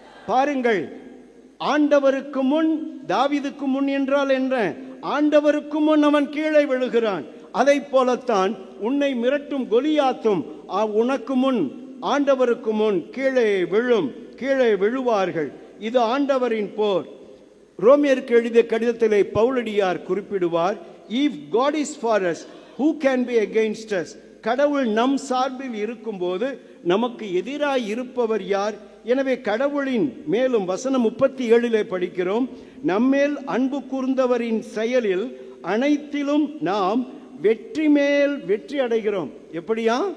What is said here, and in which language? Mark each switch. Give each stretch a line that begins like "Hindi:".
Tamil: பாருங்கள், ஆண்டவருக்கு முன், தாவீதுக்கு முன் என்றால் என்ன? ஆண்டவருக்கு முன் அவன் கீழே விழுகிறான். அதை போலத்தான் உன்னை மிரட்டும் கோலியாத்தும் உனக்கு முன், ஆண்டவருக்கு முன் கீழே விழுவார்கள். இது ஆண்டவரின் போர். ரோமியருக்கு எழுதிய கடிதத்திலே பவுலடியார் குறிப்பிடுவார்,
English: if God is for us, who can be against us?
Tamil: கடவுள் நம் சார்பில் இருக்கும்போது நமக்கு எதிராய் இருப்பவர் யார்? எனவே கடவுளின் மேலும் வசனம் 37 படிக்கிறோம், நம்மேல் அன்பு கூர்ந்தவரின் செயலில் அனைத்திலும் நாம் வெற்றி மேல் வெற்றி அடைகிறோம். எப்படியா?